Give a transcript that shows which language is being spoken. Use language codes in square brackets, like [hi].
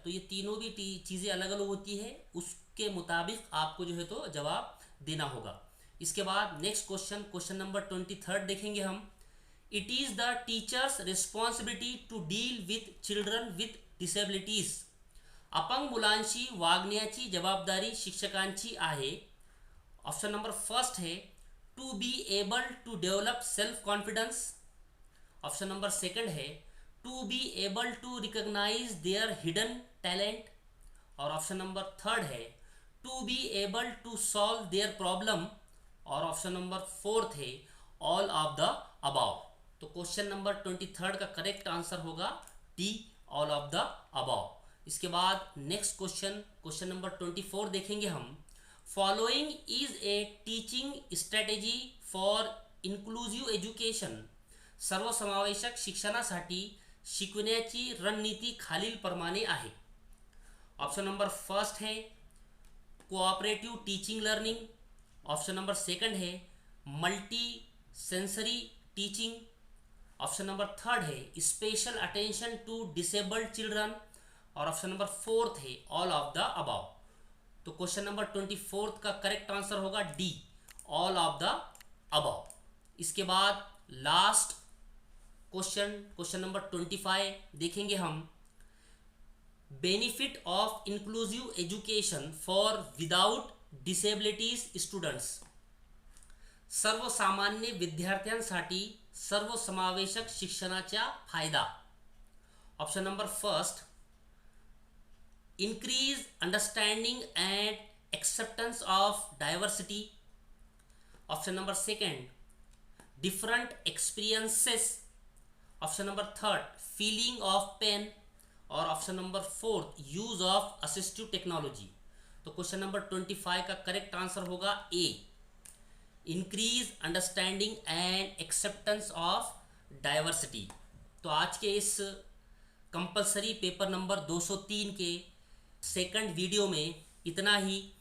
[hi] तो ये तीनों भी चीज़ें अलग अलग होती है, उसके मुताबिक आपको जो है तो जवाब देना होगा। इसके बाद नेक्स्ट क्वेश्चन, क्वेश्चन नंबर 23 देखेंगे हम। [en] It is the teacher's responsibility to deal with children with disabilities. [mr] अपंग मुलांची वागण्याची जबाबदारी शिक्षकांची आहे। [hi] ऑप्शन नंबर फर्स्ट है [en] To be able to develop self confidence. [hi] Option number second है [en] To be able to recognise their hidden talent. [hi] और option number third है [en] To be able to solve their problem. [hi] और option number fourth है [en] All of the above. [hi] तो question number 23 का correct answer होगा D, [en] All of the above. [hi] इसके बाद next question, question number 24 देखेंगे हम। [en] Following is a teaching strategy for inclusive education. [mr] सर्वसमावेशक शिक्षणासाठी शिकवण्याची रणनीती खालील प्रमाणे आहे। [hi] ऑप्शन नंबर फर्स्ट है [en] Cooperative teaching learning. [hi] Option number second है [en] Multi sensory teaching. [hi] Option number third है [en] Special attention to disabled children. [hi] और ऑप्शन नंबर फोर्थ है [en] All of the above. [hi] तो क्वेश्चन नंबर 24 का करेक्ट आंसर होगा D, all of the above. इसके बाद last question, question number 25 देखेंगे हम। [en] Benefit of inclusive education for without disabilities students. [mr] सर्वसामान्य विद्यार्थ्यांसाठी सर्वसमावेशक शिक्षणाचा फायदा। [en] Option number first increase understanding and acceptance of diversity. Option number second different experiences. Option number third feeling of pain. [hi] और option number fourth [en] Use of assistive technology. [hi] तो question number 25 का correct answer होगा ए, [en] Increase understanding and acceptance of diversity. [hi] तो आज के इस compulsory paper number 203 के second video में इतना ही।